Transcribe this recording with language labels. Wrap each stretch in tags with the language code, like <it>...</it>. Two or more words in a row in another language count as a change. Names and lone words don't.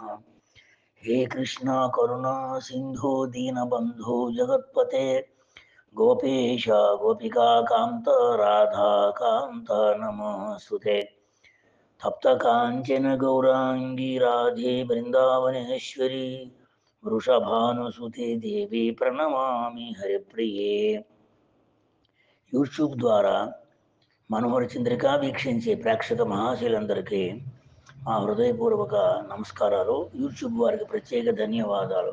<sa>हे कृष्णा करुणा सिन्धो दीनबन्धो जगत्पते गोपेश गोपिका कान्त राधा कान्त नमोऽस्तुते। तप्त काञ्चन गौराङ्गी राधे वृन्दावनेश्वरी వృషభానుసుతే దేవి ప్రణమామి హరిప్రియే.</sa> <te>యూట్యూబ్ ద్వారా మనోహర చంద్రిక వీక్షించే ప్రేక్షక మహాశీలందరికీ మా హృదయపూర్వక నమస్కారాలు. యూట్యూబ్ వారికి ప్రత్యేక ధన్యవాదాలు.</te>